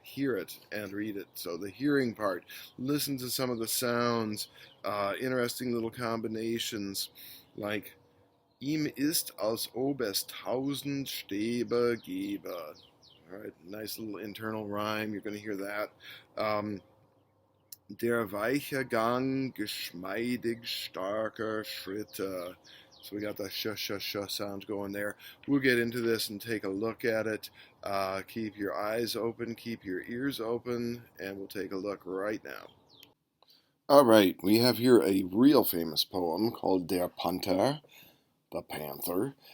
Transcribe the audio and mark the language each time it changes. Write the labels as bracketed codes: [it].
[en] Hear it and read it. So the hearing part. Listen to some of the sounds. Interesting little combinations like [de] Ihm ist, als ob es tausend Stäbe gäbe. [en] All right, nice little internal rhyme. You're going to hear that. [de] Der weiche Gang, geschmeidig starker Schritte. [en] So we got the sh sounds going there. We'll get into this and take a look at it. Keep your eyes open, keep your ears open, and we'll take a look right now. All right, we have here a real famous poem called Der Panther, the Panther.